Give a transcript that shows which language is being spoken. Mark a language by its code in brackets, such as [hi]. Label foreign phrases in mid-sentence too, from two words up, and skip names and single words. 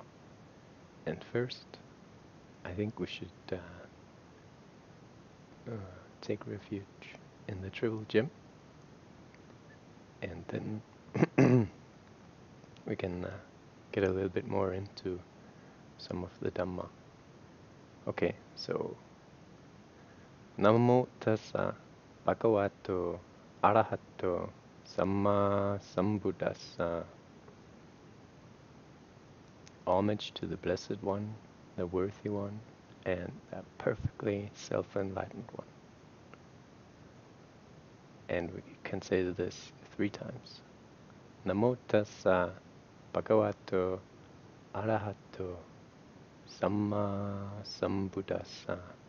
[en] And first, I think we should take refuge in the Triple Gym, and then we can get a little bit more into some of the Dhamma. Okay, so [pi] Namo Buddhassa Bhagavato Arahato Samma Sambuddhassa. [en] Homage to the Blessed One, the Worthy One, and the perfectly self-enlightened one. And we can say this 3 times. [pi] Namo Tassa Bhagavato Arahato Samma Sambuddhassa.